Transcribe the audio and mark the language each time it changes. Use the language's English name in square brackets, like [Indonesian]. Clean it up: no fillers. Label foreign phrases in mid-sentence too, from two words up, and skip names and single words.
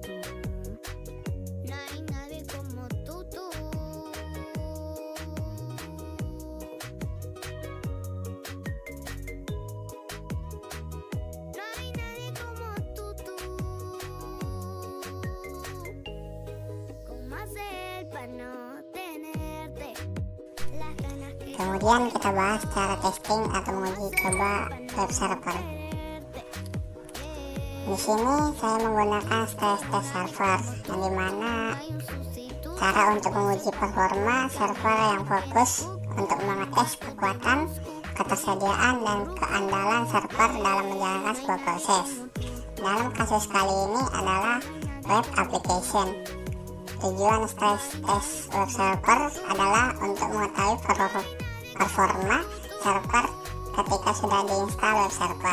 [Spanish] No hay nadie como tú. No hay nadie como tú. ¿Cómo hacer para no tenerte las ganas que [Indonesian] Kemudian kita bahas cara testing atau menguji coba [English] web server. [Indonesian] Di sini saya menggunakan [English] stress test server, [Indonesian] yang dimana [Spanish] hay un sustituto? [Indonesian] cara untuk menguji performa server yang fokus untuk mengetes kekuatan, ketersediaan, dan keandalan server dalam menjalankan sebuah proses. Dalam kasus kali ini adalah [English] web application. [Indonesian] Tujuan [English] stress test web server [Indonesian] adalah untuk mengetahui performa server ketika sudah diinstal [English] web server.